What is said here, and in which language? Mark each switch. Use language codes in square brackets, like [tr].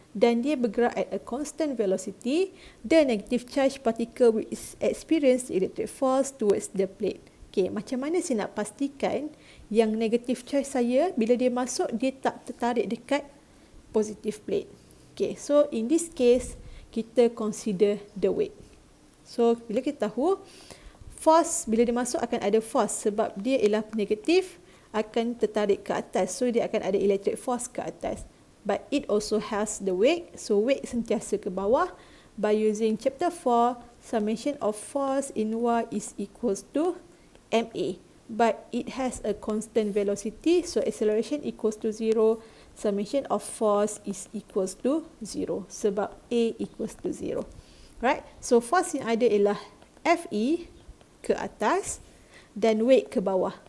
[ms] Dan dia bergerak [en] at a constant velocity. The negative charge particle will experience electric force towards the plate. [ms] Okay, macam mana saya nak pastikan yang negative charge saya, bila dia masuk, dia tak tertarik dekat positive plate. [en] Okay, so in this case, [ms] kita [en] consider the weight. [ms] So, bila kita tahu, force, bila dia masuk akan ada force sebab dia ialah negatif, akan tertarik ke atas. So, dia akan ada electric force ke atas. [en] But it also has the weight. So, weight [ms] sentiasa ke bawah. [en] By using chapter 4, summation of force in Y is equals to MA. But it has a constant velocity. So, acceleration equals to 0. Summation of force is equals to 0 [ms] sebab [en] A equals to 0. Right? [ms] So, force yang ada ialah FE ke atas dan weight ke bawah.